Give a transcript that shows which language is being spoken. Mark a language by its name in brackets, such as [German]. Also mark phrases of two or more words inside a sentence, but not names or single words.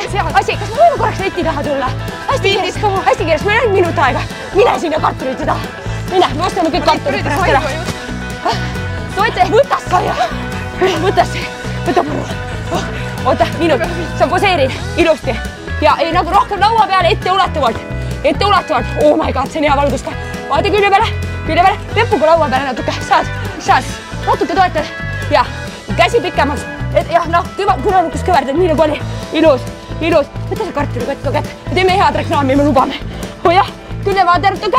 [Estonian] Asi, kas me võime korraks leti taha tulla? Hästi kiirelt, meil on minut aega. Mine sinna kartulite taha. Mine, me ostame kõik kartulid pärast ära. Toete, võta saia. Võta põrru. Oota, minut. Sa poseerid ilusti. Ja ei nagu rohkem laua peale etteulatuvalt. [English] Oh my god, [Estonian] see on hea valgus ka. Vaata külje peale. Pepuga laua peale natuke. Saad. Natuke toetad. Ja, käsi pikemaks. Jah, noh, kõlanukas kõverdad, nii nagu oli. Ilus. Võta see kartulikott ka kätte. Me teeme head reklaami, me lubame. Oh jah, külje vaata natuke.